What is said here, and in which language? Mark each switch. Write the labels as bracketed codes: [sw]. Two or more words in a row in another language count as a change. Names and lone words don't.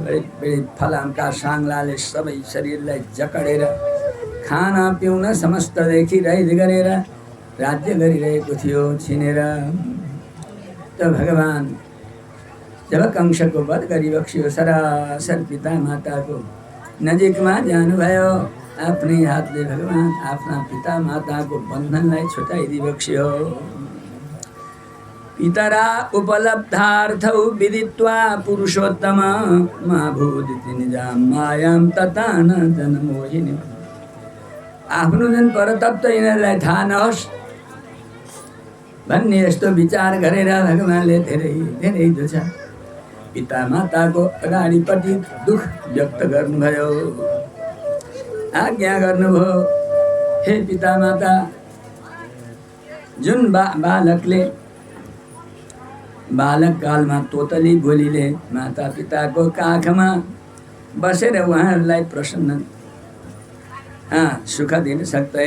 [ne] बडी फलामका साङ्लाले सबै शरीरलाई जकडेर खाना पिउन समस्तदेखि रहित गरेर राज्य गरिरहेको थियो छिनेर। त भगवान जब कंसको वध गरी बक्सियो सरासर पिता माताको नजिकमा जानुभयो। आफ्नै हातले भगवान आफ्ना पिता माताको बन्धनलाई छुटाइदिई बक्सियो। [sa] पितरा उपलब्धार्थौ विदित्वा पुरुषोत्तम महाभूदिति निजां मायां तथा न जनमोहिनी। [ne] आफ्नो जन परतत्व यिनीहरूलाई थाहा नहोस् भन्ने यस्तो विचार गरेर भगवानले धेरै धेरै जो छ पिता माताको अगाडिपट्टि दुख व्यक्त गर्नुभयो। आज्ञा गर्नुभयो, हे पिता माता, जुन बालकले बालक कालमा तोतली बोलीले माता पिताको काखमा बसेर उहाँहरूलाई प्रसन्न सुख दिन सक्दैन।